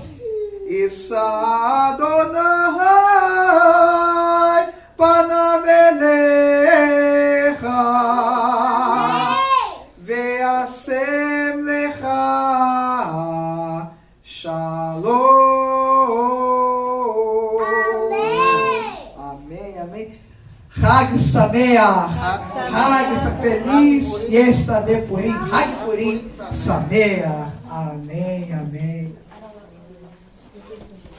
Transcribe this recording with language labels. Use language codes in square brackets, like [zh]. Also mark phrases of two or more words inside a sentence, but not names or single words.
[he] ישא אדוני פניו אליך וישם לך שלום. [pt] Amém, amém. [he] חג שמח. [es] Hag feliz fiesta de Purim. [he] חג פורים שמח. [pt] Amém, amém.